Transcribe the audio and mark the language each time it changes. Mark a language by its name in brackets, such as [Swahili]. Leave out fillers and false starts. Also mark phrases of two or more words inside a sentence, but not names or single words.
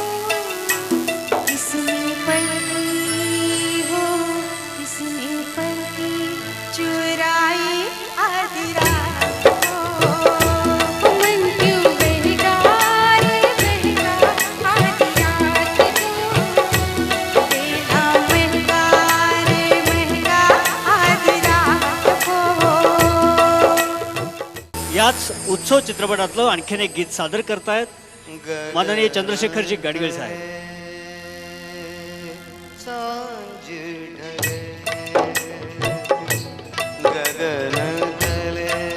[Hindi] किसने पलकी हो, किसने पलकी चुराई आधी रात को. मन क्यों बेकार बेकार, आधी रात को बेला महका रे महका, आधी रात को. [Marathi] याच उत्सव चित्रपटातलं आणखीन एक गीत सादर करतायत माननीय चंद्रशेखरजी गाडगीळ साहेब. [Hindi] सांझ ढले, गगन तले,